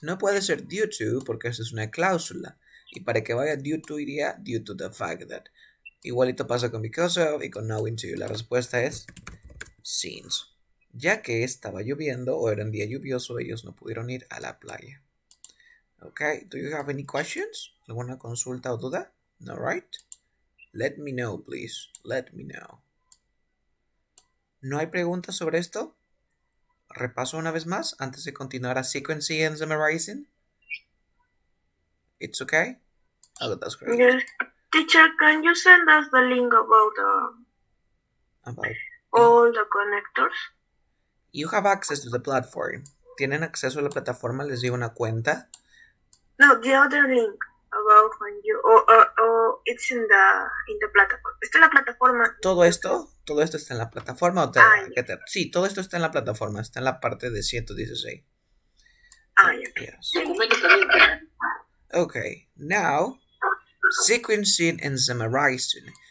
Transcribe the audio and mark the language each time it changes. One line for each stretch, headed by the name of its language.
Spanish: No puede ser due to porque eso es una cláusula. Y para que vaya due to iría due to the fact that. Igualito pasa con because of y con knowing to. La respuesta es since. Ya que estaba lloviendo o era un día lluvioso, ellos no pudieron ir a la playa.
English: Okay, do you have any questions?
Spanish: ¿Alguna consulta o duda?
English: No, right? Let me know, please. Let me know.
Spanish: ¿No hay preguntas sobre esto? Repaso una vez más antes de continuar a sequencing and summarizing.
English: It's okay? Oh, that's great. Yes. Teacher, can you send us the link about all the connectors? You have access to the platform.
Spanish: ¿Tienen acceso a la plataforma? ¿Les dio una cuenta?
English: No, the other link. about when you or it's in the plataforma.
Spanish: Está en la plataforma. ¿Todo esto está en la plataforma? ¿O ya. Sí, todo esto está en la plataforma, está en la parte de 116. Ya.
English: Yes.
Spanish: Documentos también.
English: Okay, now, sequencing and summarizing.